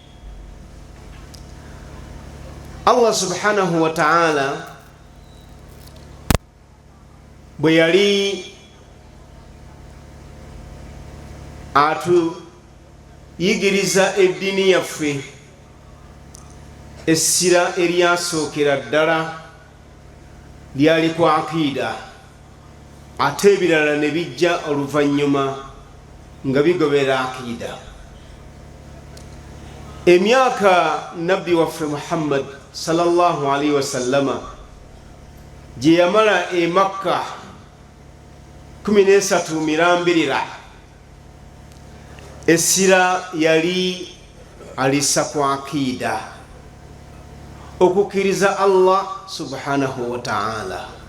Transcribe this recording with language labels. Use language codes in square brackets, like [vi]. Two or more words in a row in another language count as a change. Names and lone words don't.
[lg] Allah [ar] subhanahu wa ta'ala [lg] bwe yali atuyigiriza eddiini yaffe, essira eryasookera ddala lyali ku akida ate ebirala ne bijja oluvannyuma nga bigobera akida. Emyaka nabbi waffe Muhammad [ar] sallallahu alaihi wasallama [lg] gye yamala e Makka 13 mirambirira, essira yali alissa ku akida, okukkiriza Allah [ar] subhanahu wa ta'ala,